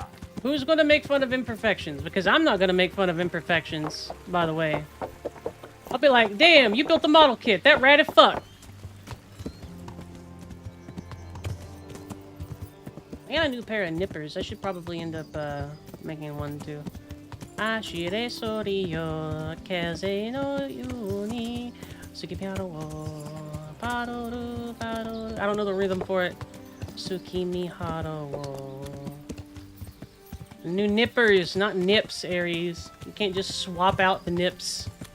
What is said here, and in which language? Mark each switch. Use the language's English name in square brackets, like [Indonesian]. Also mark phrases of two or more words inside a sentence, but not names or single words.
[English] Who's going to make fun of imperfections? Because I'm not going to make fun of imperfections, by the way. I'll be like, damn, you built the model kit. That rad as fuck. I got a new pair of nippers. I should probably end up making one too. [Japanese] 走れ そりよ 風のように 月見原を パドル パドル. [English] I don't know the rhythm for it. [Japanese] 月見原を. [English] New nippers, not nips, Aries. You can't just swap out the nips.